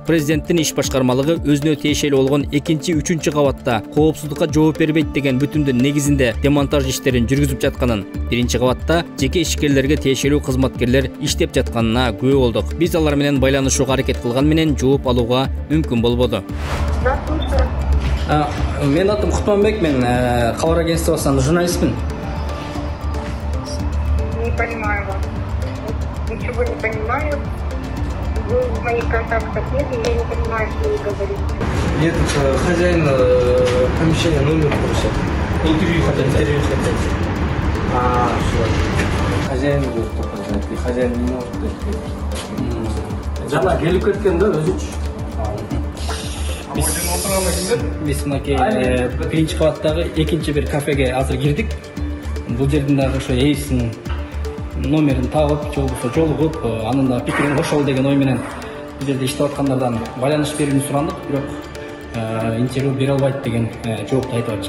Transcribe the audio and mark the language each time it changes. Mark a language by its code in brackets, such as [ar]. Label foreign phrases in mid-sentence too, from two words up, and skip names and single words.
[ky] Президенттин иш башкармалыгы өзүнө тиешелүү болгон 2-3 кабатта коопсуздукка жооп бербейт деген бүтүмдүн негизинде демонтаж иштерин жүргүзүп жатканын, биринчи кабатта жеке ишкерлерге тиешелүү кызматкерлер иштеп жатканына күбө болдук. Биз алар менен байланышууга аракет кылган менен жооп алууга мүмкүн болбоду. Мен атым Кутманбек, мен кабар агентствосунан журналистмин. [ru] Не понимаю вас. Ничего не понимаю. Вы в моих контактах нет, и я не понимаю, что вы говорите. Нет, хозяин помещения номер просит. Интервью хотят. Все. Хозяин будет только знать, и хозяин не может дать. [ky] Жана келип кеткен да өзүчү. Биз мынакей биринчи кабаттагы экинчи бир кафеге азыр кирдик. Бул жердин дагы ошо ээсинин номерин табып, же болбосо жолугуп, анын да пикирин кошол деген ой менен бул жерде иштеп аткандардан байланыш берүүнү сурандык, бирок интервью бере албайт деген жоопту айтып атышат.